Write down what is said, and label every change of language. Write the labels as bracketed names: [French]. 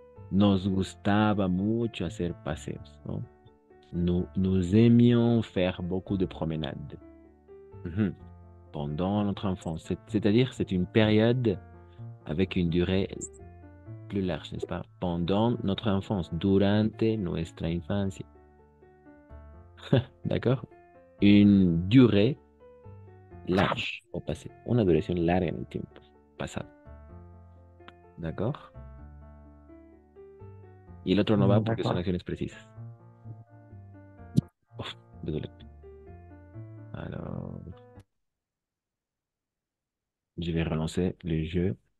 [Spanish] Nos gustaba mucho hacer paseos, ¿no? [French] Nous aimions faire beaucoup de promenades. Mhm. Pendant notre enfance. C'est-à-dire, c'est une période avec une durée plus large, n'est-ce pas? Pendant notre enfance, [Spanish] durante nuestra infancia. [French] D'accord? Une durée large au passé. [Spanish] Una duración larga en el tiempo pasado. D'accord? Y el otro no va porque son [French] D'accord. [Spanish] acciones precisas. [French] Uf, désolé. Alors, je vais relancer le jeu.